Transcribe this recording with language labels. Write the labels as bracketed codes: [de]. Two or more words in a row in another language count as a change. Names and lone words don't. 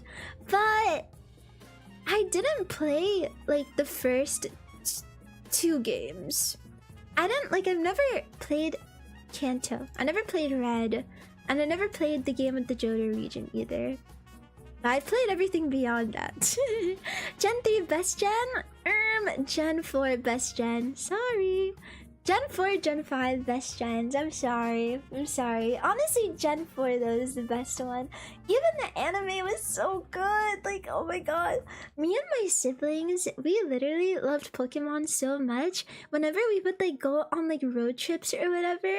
[en] But I didn't play like the first 2 games. I've never played Kanto. I never played Red, and I never played the game with the Johto region either. But I've played everything beyond that. Gen 3 best gen? Gen 4 best gen. Sorry. Gen 4, Gen 5 best gens. I'm sorry. Honestly, Gen 4 though is the best one. Even the anime was so good. Like, oh my god. Me and my siblings, we literally loved Pokemon so much. Whenever we would like go on like road trips or whatever.